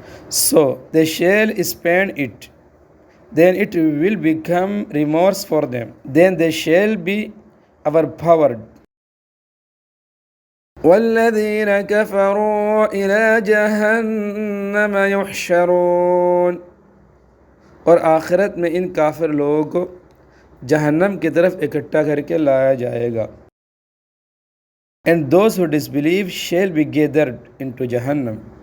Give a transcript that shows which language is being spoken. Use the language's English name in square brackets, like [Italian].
[English] So they shall spend it, then it will become remorse for them, then they shall be overpowered. [Arabic] وَالَّذِينَ كَفَرُوا إِلَى جَهَنَّمَ يُحْشَرُونَ، [Urdu] اور آخرت میں ان کافر لوگوں کو جہنم کی طرف اکٹھا کر کے لایا جائے گا. [English] And those who disbelieve shall be gathered into Jahannam.